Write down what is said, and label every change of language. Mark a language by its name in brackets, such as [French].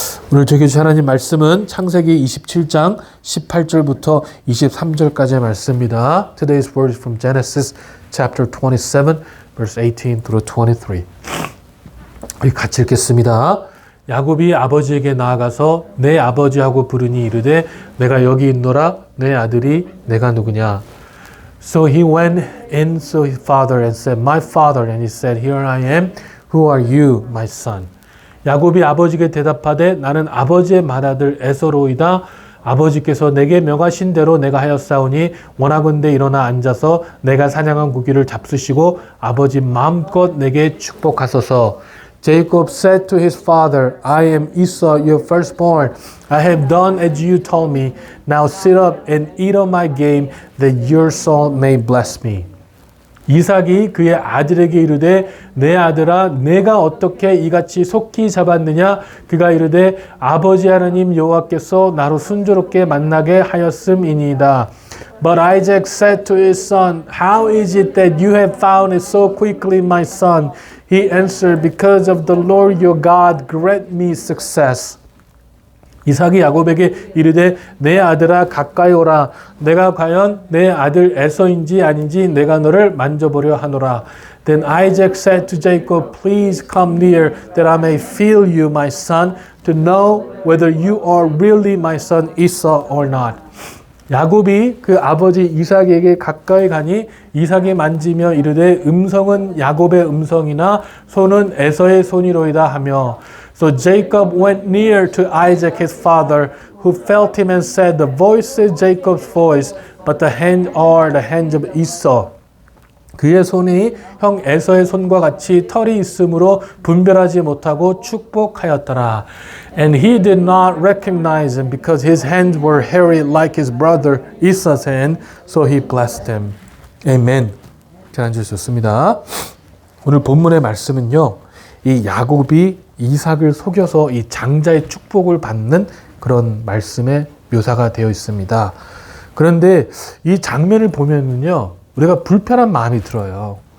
[Korean] 오늘 저에게 주신 하나님 말씀은 창세기 27장 18절부터 23절까지의 말씀입니다. [English] Today's word is from Genesis chapter 27 verse 18 through 23. [Korean] 우리 같이 읽겠습니다. 야곱이 아버지에게 나아가서 내 아버지하고 부르니 이르되 내가 여기 있노라 내 아들이 내가 누구냐. [English] So he went in to his father and said, My father. And he said, Here I am. Who are you, my son? [Korean] 야곱이 아버지께 대답하되 나는 아버지의 맏아들 에서로이다. 아버지께서 내게 명하신 대로 내가 하였사오니 원하건대 일어나 앉아서 내가 사냥한 고기를 잡수시고 아버지 마음껏 내게 축복하소서. [English] Jacob said to his father, I am Esau, your firstborn. I have done as you told me. Now sit up and eat of my game, that your soul may bless me. [Korean] 이삭이 그의 아들에게 이르되 내 아들아 내가 어떻게 이같이 속히 잡았느냐. 그가 이르되 아버지 하나님 여호와께서 나로 순조롭게 만나게 하였음이니이다. [English] But Isaac said to his son, How is it that you have found it so quickly, my son? He answered, Because of the Lord your God grant me success. [Korean] 이삭이 야곱에게 이르되 내 아들아 가까이 오라. 내가 과연 내 아들 에서인지 아닌지 내가 너를 만져보려 하노라. [English] Then Isaac said to Jacob, Please come near, that I may feel you, my son, to know whether you are really my son Esau or not. [Korean] 야곱이 그 아버지 이삭에게 가까이 가니 이삭이 만지며 이르되 음성은 야곱의 음성이나 손은 에서의 손이로이다 하며 [English] So Jacob went near to Isaac his father, who felt him and said, The voice is Jacob's voice, but the hands are the hands of Esau. [Korean] 그의 손이 형 에서의 손과 같이 털이 있으므로 분별하지 못하고 축복하였더라. [English] And he did not recognize him because his hands were hairy like his brother Esau's hand, so he blessed him. [Korean] Amen. 잘 앉으셨습니다. 오늘 본문의 말씀은요, 이 야곱이 이삭을 속여서 이 장자의 축복을 받는 그런 말씀의 묘사가 되어 있습니다. 그런데 이 장면을 보면은요, 우리가 불편한 마음이 들어요.